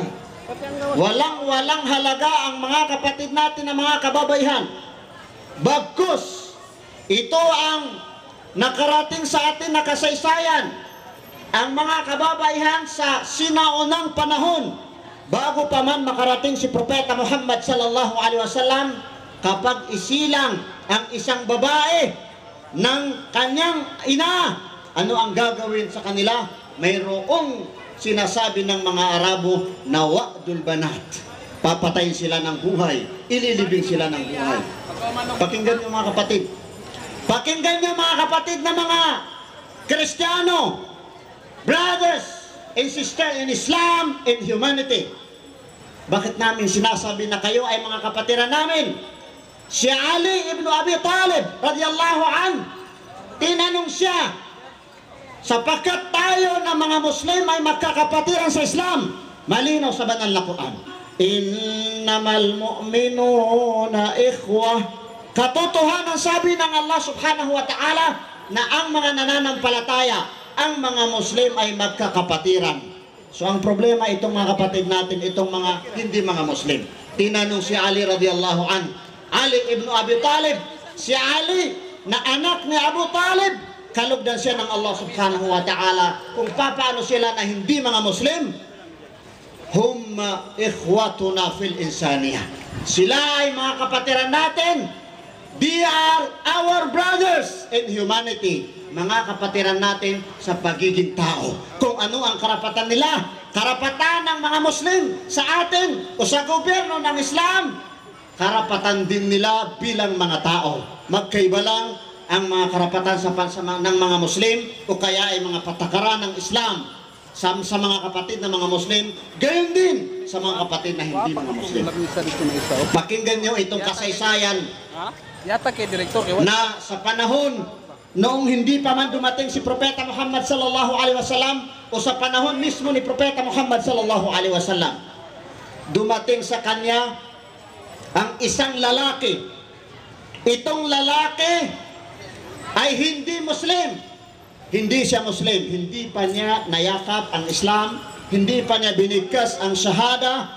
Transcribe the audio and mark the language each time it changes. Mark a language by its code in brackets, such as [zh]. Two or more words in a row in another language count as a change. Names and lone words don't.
[tl] Walang halaga ang mga kapatid natin na mga kababaihan. Bagkus, ito ang nakarating sa atin na kasaysayan. Ang mga kababaihan sa sinaunang panahon, bago pa man makarating si Propeta Muhammad [ar] صلى الله عليه وسلم, [tl] kapag isilang ang isang babae ng kanyang ina, ano ang gagawin sa kanila? Mayroong sinasabi ng mga Arabo na [ar] وأد البنات. [tl] Papatayin sila ng buhay, ililibing sila ng buhay. Pakinggan niyo mga kapatid. Pakinggan niyo mga kapatid na mga Kristiyano, [en] brothers and sisters in Islam and humanity. [tl] Bakit namin sinasabi na kayo ay mga kapatiran namin? Si Ali ibn Abi Talib [ar] رضي الله عن, [tl] tinanong siya, sapagkat tayo na mga Muslim ay magkakapatiran sa Islam, malinaw sa banal na Quran, [ar] إنما المؤمنون إخوة. [tl] Katotohanan sabi ng Allah [ar] سبحانه وتعالى [tl] na ang mga nananampalataya, ang mga Muslim ay magkakapatiran. So ang problema itong mga kapatid natin, itong mga hindi mga Muslim. Tinanong si Ali [ar] رضي الله عن, [tl] Ali ibn Abi Talib, si Ali na anak ni Abu Talib, kalugdan siya ng Allah [ar] سبحانه وتعالى [tl] kung paano sila na hindi mga Muslim. [ar] هم إخوتنا في الإنسانية. [tl] Sila ay mga kapatiran natin. [en] They are our brothers in humanity. [tl] Mga kapatiran natin sa pagiging tao. Kung ano ang karapatan nila, karapatan ng mga Muslim sa atin o sa gobyerno ng Islam, karapatan din nila bilang mga tao. Magkaiba lang ang mga karapatan ng mga Muslim o kaya ay mga patakaran ng Islam sa mga kapatid na mga Muslim, gayon din sa mga kapatid na hindi mga Muslim. Pakinggan nyo itong kasaysayan na sa panahon noong hindi pa man dumating si Propeta Muhammad [ar] صلى الله عليه وسلم [tl] o sa panahon mismo ni Propeta Muhammad [ar] صلى الله عليه وسلم, [tl] dumating sa kanya ang isang lalaki itong lalaki ay hindi Muslim. Hindi siya Muslim. Hindi pa niya nayakap ang Islam. Hindi pa niya binigkas ang shahada.